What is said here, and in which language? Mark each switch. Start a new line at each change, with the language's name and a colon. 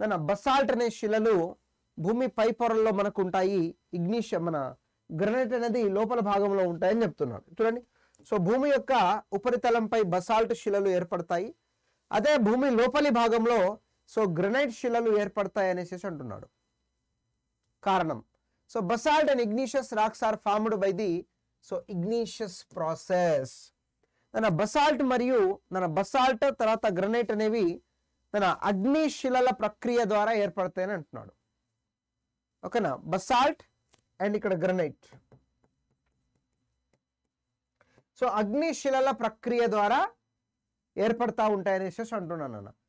Telugu: Basalt అనే శిలలు భూమి పై పొరల్లో మనకు ఉంటాయి, ఇగ్నిషన్ మన గ్రనైట్ అనేది లోపల భాగంలో ఉంటాయని చెప్తున్నాడు. చూడండి, సో భూమి యొక్క ఉపరితలంపై బసాల్ట్ శిలలు ఏర్పడతాయి, అదే భూమి లోపలి భాగంలో సో గ్రనైట్ శిలలు ఏర్పడతాయి అనేసి అంటున్నాడు. కారణం,
English: So basalt and igneous rocks are formed by the igneous process.
Telugu: basalt మరియు basalt తర్వాత గ్రనైట్ అనేవి అగ్ని శిలల ప్రక్రియ ద్వారా ఏర్పడతాయని అంటున్నాడు. ఓకేనా, basalt అండ్ ఇక్కడ గ్రనైట్. సో అగ్ని శిలల ప్రక్రియ ద్వారా ఏర్పడతా ఉంటాయనేసి అంటున్నాను అన్న.